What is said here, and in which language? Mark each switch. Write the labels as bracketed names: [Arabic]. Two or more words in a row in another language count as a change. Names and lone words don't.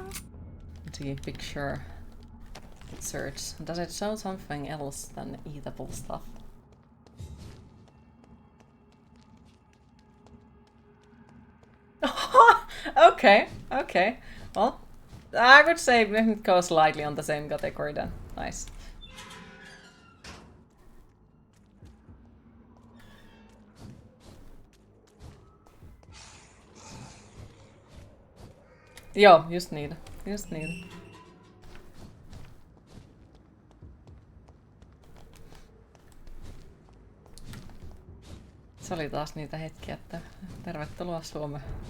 [English] The picture search, does it show something else than eatable stuff? Okay, okay. Well, I would say it goes slightly on the same category then. Nice. [Finnish] Joo, just niitä. Just niitä. Se oli taas niitä hetkiä, että tervetuloa Suomeen.